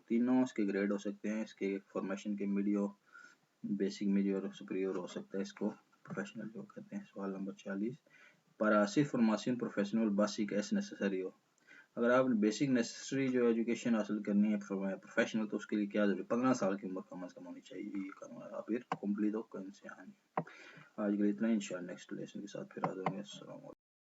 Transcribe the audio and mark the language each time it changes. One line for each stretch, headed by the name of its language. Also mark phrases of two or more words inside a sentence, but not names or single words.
Urdu: تینوں اس کے گریڈ ہو سکتے ہیں. اس کے فارمیشن کے
Spanish: medio básico medio
Urdu: اور سپیریور ہو سکتا ہے. اس کو پروفیشنل جو کہتے ہیں. سوال نمبر 40
Spanish: para hacer formación profesional básica es necesario.
Urdu: اگر آپ
English: basic necessary
Urdu: جو ایجوکیشن حاصل کرنی ہے پروفیشنل تو اس کے لیے کیا ضروری ہے 15 سال کی عمر کم از کم ہونی چاہیے. یہ کرنا پھر کمپلیٹ ہو آج کے لیے اتنا. انشاءاللہ
English: next lesson
Urdu: کے ساتھ پھر حاضر ہوں گے. السلام علیکم.